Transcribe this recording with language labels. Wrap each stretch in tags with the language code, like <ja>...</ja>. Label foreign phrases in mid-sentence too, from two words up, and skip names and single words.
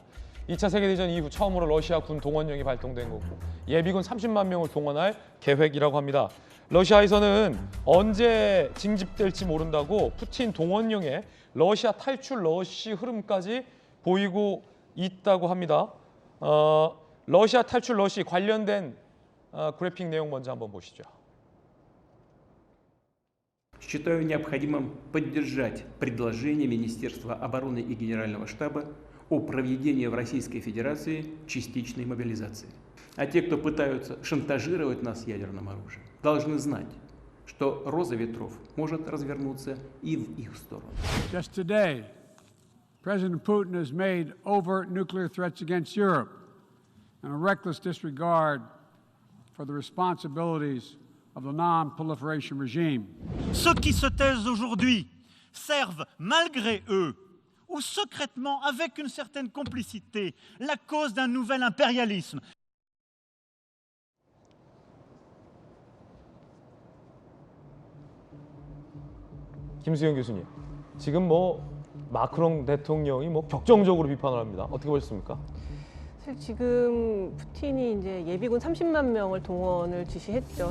<ko>2차 세계대전 이후 처음으로 러시아 군 동원령이 발동된 거고 예비군 30만 명을 동원할 계획이라고 합니다. 러시아에서는 언제 징집될지 모른다고 푸틴 동원령에 러시아 탈출 러시 흐름까지 보이고 있다고 합니다. 러시아 탈출 러시 관련된 그래픽 내용 먼저 한번 보시죠.</ko> <ru>Считаю необходимым поддержать предложение Министерства обороны и Генерального штаба о проведении в Российской Федерации частичной мобилизации. А те, кто пытаются шантажировать нас ядерным оружием, должны знать, что роза ветров может развернуться и в их сторону.</ru> <en>Just today, President Putin has made overt nuclear threats against Europe and a reckless disregard for the responsibilities of the non-proliferation regime.</en> <fr>Ceux qui se taisent aujourd'hui servent malgré eux ou secrètement avec une certaine complicité la cause d'un nouvel impérialisme.</fr> <ko>김수영 교수님, 지금 마크롱 대통령이 격정적으로 비판을 합니다. 어떻게 보셨습니까? 사실 지금 푸틴이 이제 예비군 30만 명을 동원을 지시했죠.</ko>